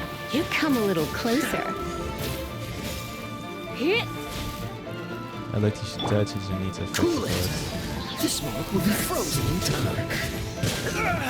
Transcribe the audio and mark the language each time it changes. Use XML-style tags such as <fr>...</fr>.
<en>You come a little closer.</en> <nl>Elektriciteit ziet er niet effectief uit.</nl> <en>This smoke will be frozen in time.</en>